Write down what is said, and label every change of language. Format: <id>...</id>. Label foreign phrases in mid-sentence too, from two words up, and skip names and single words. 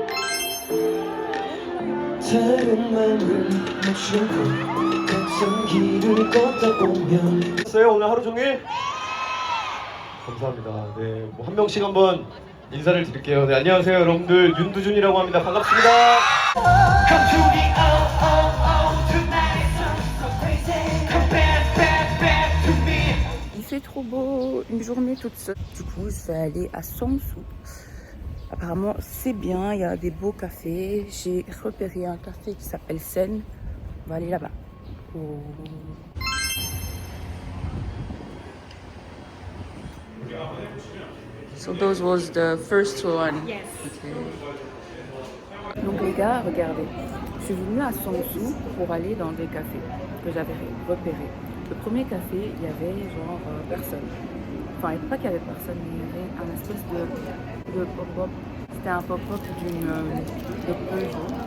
<ko>다른 말을 맞추고 같은 길을 걷다 보면 오늘 하루 종일 감사합니다. 네, 뭐 한 명씩 한번 인사를 드릴게요. 네, 안녕하세요, 여러분들. 윤두준이라고 합니다. 반갑습니다.</ko> <fr>Il fait trop beau, une journée toute seule. Du coup, je vais aller à Songsu. Apparemment, c'est bien, il y a des beaux cafés. J'ai repéré un café qui s'appelle Sen. On va aller là-bas. Oh.</fr> <en>So those was the first one. Yes.</en> <fr>Okay. Donc les gars, regardez. Je suis venue à Songsu pour aller dans des cafés que j'avais repérés. Le premier café, il y avait genre personne. Enfin, pas qu'il y avait personne, mais il y avait un espèce de pop-up. C'était un pop-up de Peugeot.</fr>